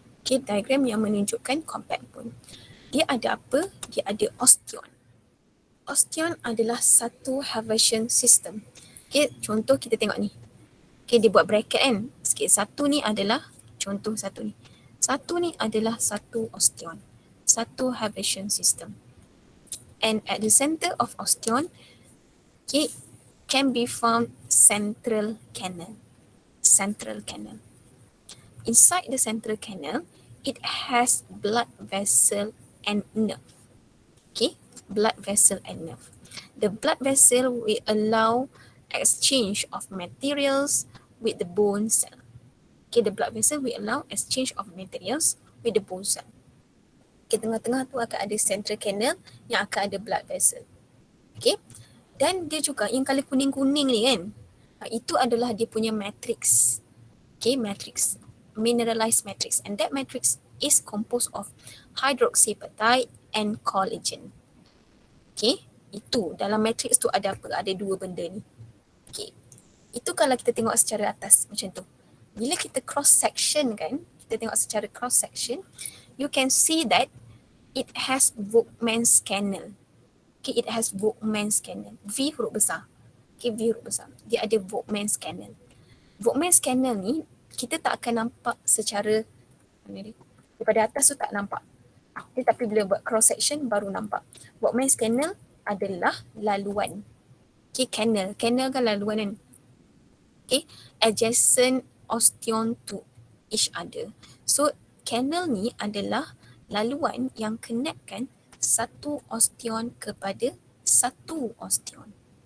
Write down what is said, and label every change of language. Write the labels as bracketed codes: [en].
[ms] Okay, diagram yang menunjukkan compact bone. Dia ada apa? Dia ada osteon. Osteon adalah satu Haversian system. Okay, contoh kita tengok ni. Okay, dia buat bracket kan. Sikit, satu ni adalah, contoh satu ni. Satu ni adalah satu osteon. Satu Haversian system. [en] And at the center of osteon, okay, can be found central canal. Central canal. Inside the central canal, it has blood vessel and nerve. Okay, blood vessel and nerve. The blood vessel will allow exchange of materials with the bone cell. Okay, the blood vessel will allow exchange of materials with the bone cell. [ms] Okay, tengah-tengah tu akan ada central canal yang akan ada blood vessel. Okay, dan dia juga yang color kuning-kuning ni kan, itu adalah dia punya matrix. [en] Okay, matrix, mineralized matrix, and that matrix is composed of hydroxyapatite and collagen. [ms] Okay, itu dalam matrix tu ada apa? Ada dua benda ni. Okay, itu kalau kita tengok secara atas macam tu. Bila kita cross section kan, kita tengok secara cross section, [en] you can see that it has Volkmann's canal. Okay, it has Volkmann's canal. [ms] V huruf besar. Okay, V huruf besar. Dia ada Volkmann's canal. Volkmann's canal ni kita tak akan nampak secara daripada atas tu tak nampak. Okay, tapi bila buat cross section baru nampak. Volkmann's canal adalah laluan. Okay, canal kan laluan kan. [en] Okay, adjacent osteon to each other. [ms] So, canal ni adalah laluan yang connectkan satu osteon kepada satu osteon.